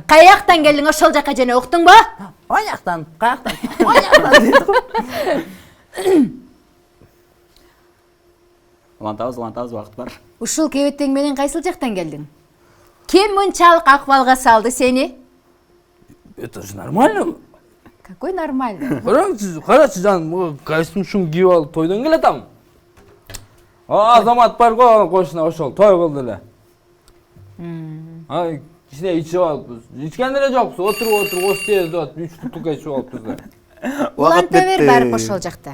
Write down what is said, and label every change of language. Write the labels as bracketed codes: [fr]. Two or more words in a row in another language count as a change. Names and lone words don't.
[ky] Каяктан келдиң ошол жака жана уктуңбу? Аяктан, каяктан. улантабыз убакыт бар. Ушул кебеттең менен кайсыл жактан келдиң? Ким мынчалык акыбалга салды сени? [ru] Это же нормально. Какой нормальный. [ky] Карачы жаным, костюм шум кийип алып тойдон келатам. Азамат бар го, кошуна ошол той кылды эле. Ай, кичине ичип алыпбыз. Ичкен деле жокпуз. Отуруп, остез деп 3 бутылка ичип алыпбыз да. Уланта бер барып ошол жакта.